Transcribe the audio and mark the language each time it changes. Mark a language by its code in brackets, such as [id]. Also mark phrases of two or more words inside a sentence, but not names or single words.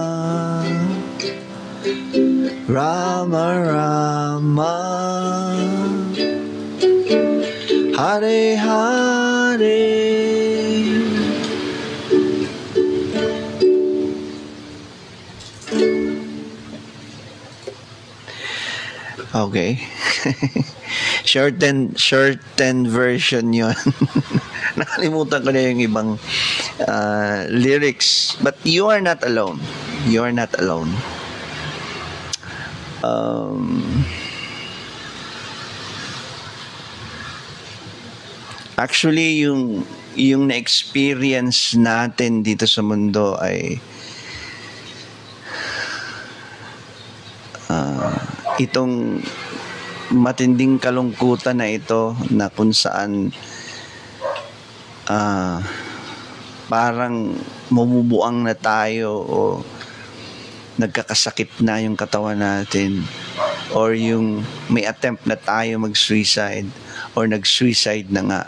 [sa] Rama Rama, Hare Hare. [en] Okay. shortened version yon. [tl] Nakalimutan ko na yung ibang lyrics. [en] But you are not alone. You are not alone. Actually, [tl] yung na-experience natin dito sa mundo ay itong matinding kalungkutan na ito na kung saan parang mumubuang na tayo o nagkakasakit na yung katawan natin or yung may attempt na tayo mag-suicide or nag-suicide na nga.